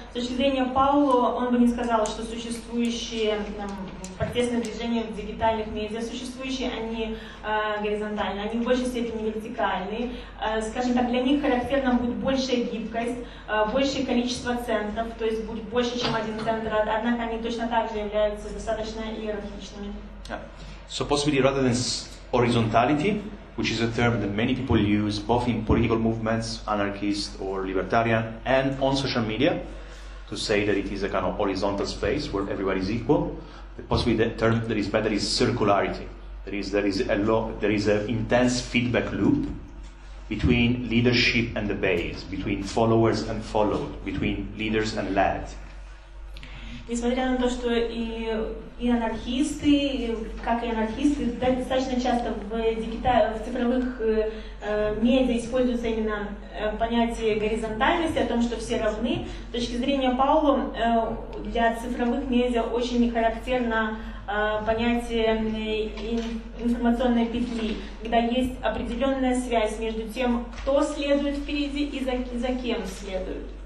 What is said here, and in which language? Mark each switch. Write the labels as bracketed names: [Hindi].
[Russian] С точки зрения Паоло, он бы не сказал, что существующие протестные движения в дигитальных медиа, они горизонтальные, они в большей степени вертикальные. Скажем так, для них характерна будет большая гибкость, большее количество центров, то есть будет больше, чем один центр, однако они точно так же являются достаточно иерархичными. [English] So possibly rather than horizontality, which is a term that many people use both in political movements, anarchist or libertarian, and on social media, to say that it is a kind of horizontal space where everybody is equal, possibly the term that is better is circularity. There is an intense feedback loop between leadership and the base, between followers and followed, between leaders and led. [Russian] Несмотря на то, что и анархисты, как и анархисты, достаточно часто в цифровых медиа используется именно понятие горизонтальности, о том, что все равны. С точки зрения Паоло, для цифровых медиа очень характерно понятие информационной петли, когда есть определенная связь между тем, кто следует впереди и за кем следует.